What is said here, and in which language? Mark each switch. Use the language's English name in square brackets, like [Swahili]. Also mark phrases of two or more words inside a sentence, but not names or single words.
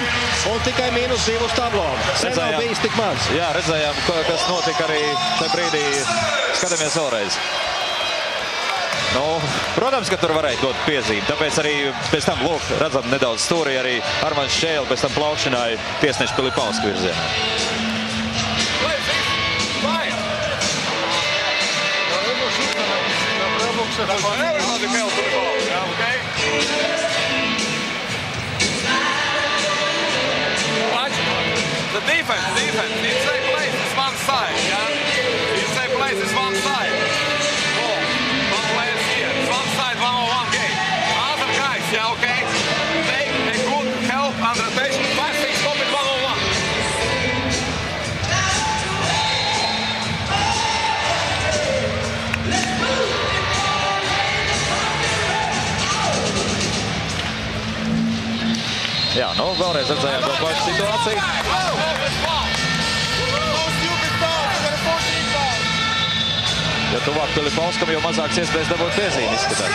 [Latvian] Un tikai -2 uz tablo. Sen nav bijis tik maz. Jā, redzējām, kas notika arī šajā brīdī. Skatāmies vēlreiz. Nu, protams, ka tur varēja dot piezīmi. Tāpēc arī pēc tam, lūk, redzam nedaudz stūrī arī Armāns Šķēle pēc tam plaukšināja tiesneša Pilipauska virzienā. [English] Everybody fell to the ball, okay? Watch. The defense. Inside place is one side, yeah? Inside place is one side. Ball. One players here. It's one side, 1-on-1 game. Other guys, yeah, okay? Take a good help and rotation. 5-6, stop it 1-on-1. [Latvian] Jā, nu, vēlreiz redzējām to pašu situāciju. Ja tuvāk Pilipauskam, jo mazāks iespējas dabūt piezīmi izskatās.